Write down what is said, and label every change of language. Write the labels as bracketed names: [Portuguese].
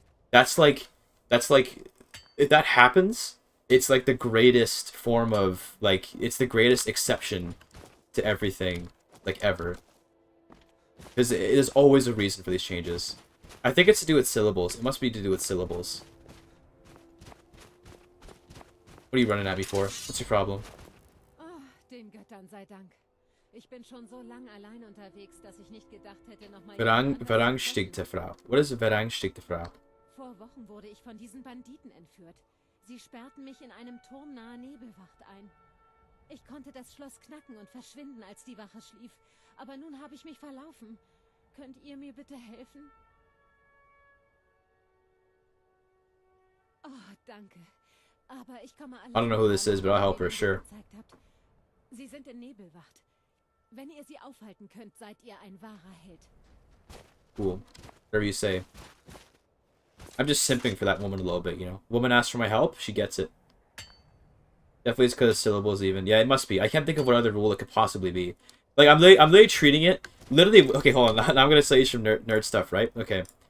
[English] That's like, if that happens, it's like the greatest form of, like, it's the greatest exception to everything, like, ever. Because there's always a reason for these changes. I think it's to do with syllables. It must be to do with syllables. What are you running at me for? What's your problem? [German] Oh, den Göttern sei Dank. Ich bin schon so lang allein unterwegs, dass ich nicht gedacht hätte, noch mal... [English] Verangstickte Frau. What is a verangstickte Frau? [German] Vor Wochen wurde ich von diesen Banditen entführt. Sie sperrten mich in einem Turm nahe Nebelwacht ein. Ich konnte das Schloss knacken und verschwinden, als die Wache schlief. Aber nun habe ich mich verlaufen. Könnt ihr mir bitte helfen? Danke. Aber ich komme [English] I don't know who this is, but I'll help her, sure. [German] Sie sind in Nebelwacht. Wenn ihr sie aufhalten könnt, seid ihr ein wahrer Held. [English] Cool. Whatever you say. I'm just simping for that woman a little bit, you know. Woman asks for my help, she gets it. Definitely it's because of syllables even. Yeah, it must be. I can't think of what other rule it could possibly be. Like, I'm literally treating it... Literally... Okay, hold on. Now I'm going to say some nerd stuff, right? Okay.